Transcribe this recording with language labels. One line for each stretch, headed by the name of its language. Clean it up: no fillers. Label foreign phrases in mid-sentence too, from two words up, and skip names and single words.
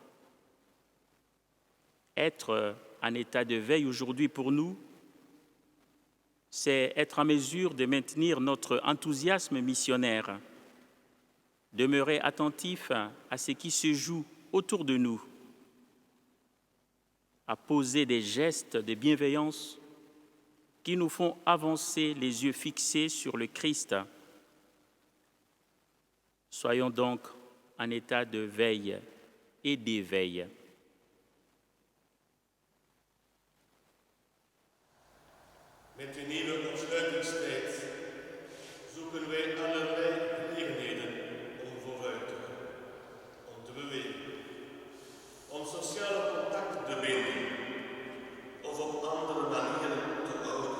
French: Être en état de veille aujourd'hui pour nous, c'est être en mesure de maintenir notre enthousiasme missionnaire, demeurer attentif à ce qui se joue autour de nous, à poser des gestes de bienveillance qui nous font avancer les yeux fixés sur le Christ. Soyons donc en état de veille et d'éveil.
Dutch: Met de nieuwe ontsluitingstijd zoeken wij allerlei gelegenheden om vooruit te gaan, om te bewegen, om sociale contacten te binden of op andere manieren te houden.